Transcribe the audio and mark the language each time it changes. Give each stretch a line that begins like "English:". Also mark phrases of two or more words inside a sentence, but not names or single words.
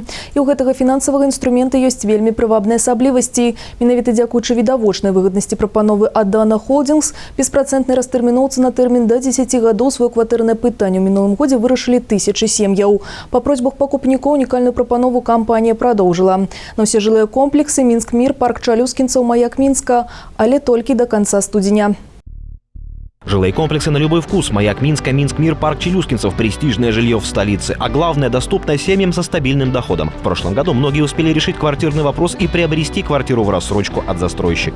Belarusian: І ў гэтага фінансавага інструмента ёсць вельмі прывабныя асаблівасці. Менавіта дзякуючы відавочнай выгаднасці прапановы ад Дана Холдингс, беспрацэнтнай растэрміноўцы на тэрмін да 10 гадоў сваё кватэрнае пытанне ў мінулым годзе вырашылі тысячы сем'яў. Па просьбах пакупнікоў унікальную прапанову кампанія продолжила.
Russian: На все жилые комплексы Минск-Мир, парк Чалюскинцев, Маяк Минска, але только до конца студеня. Жилые комплексы на любой вкус. Маяк Минска, Минск-Мир, парк Челюскинцев, престижное жилье в столице. А главное, доступное семьям со стабильным доходом. В прошлом году многие успели решить квартирный вопрос и приобрести квартиру в рассрочку от застройщика.